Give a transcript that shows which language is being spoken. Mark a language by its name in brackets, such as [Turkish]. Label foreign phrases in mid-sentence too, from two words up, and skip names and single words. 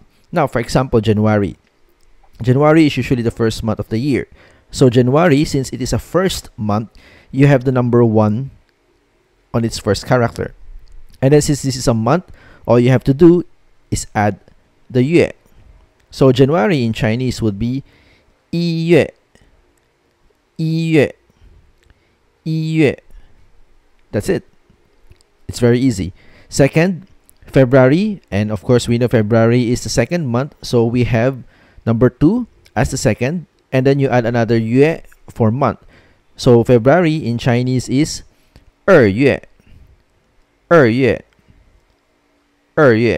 [English] Now, for example, January. January is usually the first month of the year. So January, since it is a first month, you have the number 1 on its first character. And then since this is a month, all you have to do is add the yue. So January in Chinese would be [Chinese] 一月, 一月, 一月. [English] That's it. It's very easy. Second, February, and of course we know February is the second month, so we have number 2 as the second, and then you add another yue for month. So February in Chinese is [Chinese] 2 月 2月 2月.